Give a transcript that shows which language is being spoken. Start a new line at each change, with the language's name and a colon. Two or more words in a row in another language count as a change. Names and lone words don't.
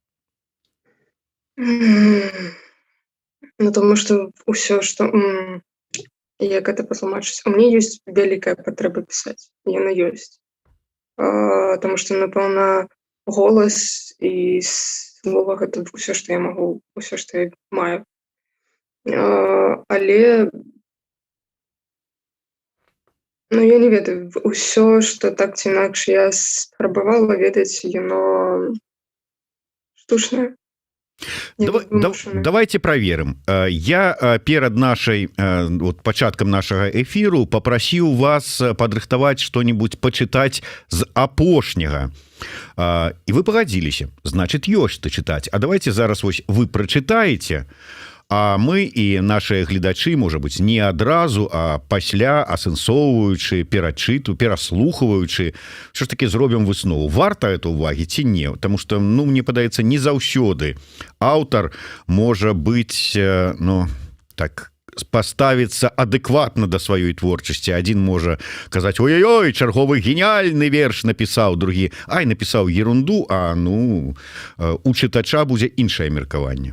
Belarusian: Тому што ўсё, што як гэта патлумачыць, у мяне ёсць вялікая патрэба пісаць, яна ёсць, таму што, напэўна, голас і слова — гэта ўсё, што я магу, ўсё, што я маю. Але я не ведаю, ўсё, што так ці інакш я спрабавала ведаць, яно штучнае.
Russian: Давайте проверим. Я перед
Belarusian: пачаткам нашага эфіру попрасіў вас падрыхтаваць
Russian: что-нибудь почитать
Belarusian: з апошняга.
Russian: И вы погодзіліся. Значит,
Belarusian: ёсць што чытаць. А давайте зараз вось вы прочитаете, а мы і наши гледачы, можа быть, не адразу, а пасля, асэнсоўваючы, пераслухваючы,
Ukrainian: що ж таки
Belarusian: зробім выснову. Варта это увагі ці не?
Russian: Потому что,
Belarusian: мне падаецца, не заўсёды аўтар можа быць, так, поставіцца адэкватна да сваёй творчасці. Адзін можа казаць: ой-ой-ой, чарговы геніяльны верш напісаў, другі: ай, напісаў ерунду, а у чытача будзе іншае меркаванне.